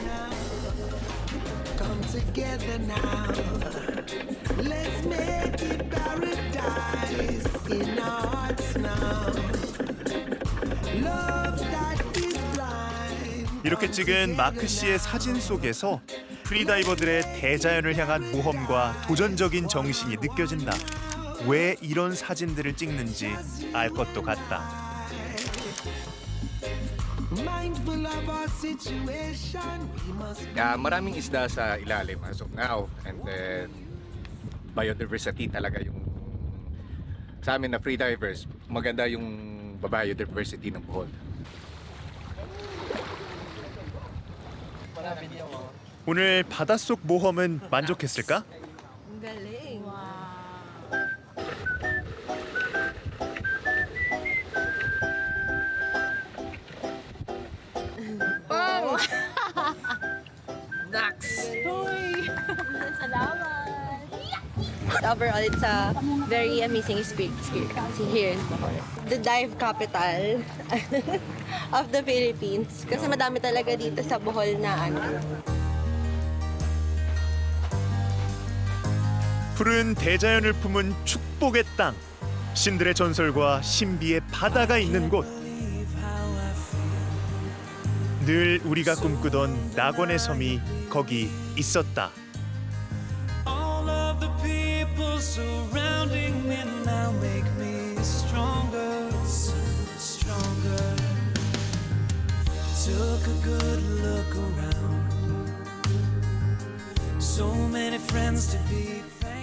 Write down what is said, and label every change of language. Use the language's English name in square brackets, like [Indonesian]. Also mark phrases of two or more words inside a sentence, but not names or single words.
[Korean] 이렇게 찍은 마크 씨의 사진 속에서 프리다이버들의 대자연을 향한 모험과 도전적인 정신이 느껴진다. 왜 이런 사진들을 찍는지 알 것도 같다. [Filipino] Maraming isda sa ilalim [English] as of now, and then biodiversity [Filipino] talaga yung sa amin na freedivers, maganda yung biodiversity ng Bohol. [Korean] 오늘 바닷속 모험은 만족했을까? [Filipino] Galing. Wow! Dax! Salamat! [English] Overall, it's a very amazing experience here in Bohol. The dive capital of the Philippines. [Filipino] Kasi madami talaga dito sa Bohol na ano. [Korean] 푸른 대자연을 품은 축복의 땅. 신들의 전설과 신비의 바다가 있는 곳. 늘 우리가 꿈꾸던 낙원의 섬이 거기 있었다. [English] All of the people surrounding me now make me stronger, stronger. Took a good look around. So many friends to be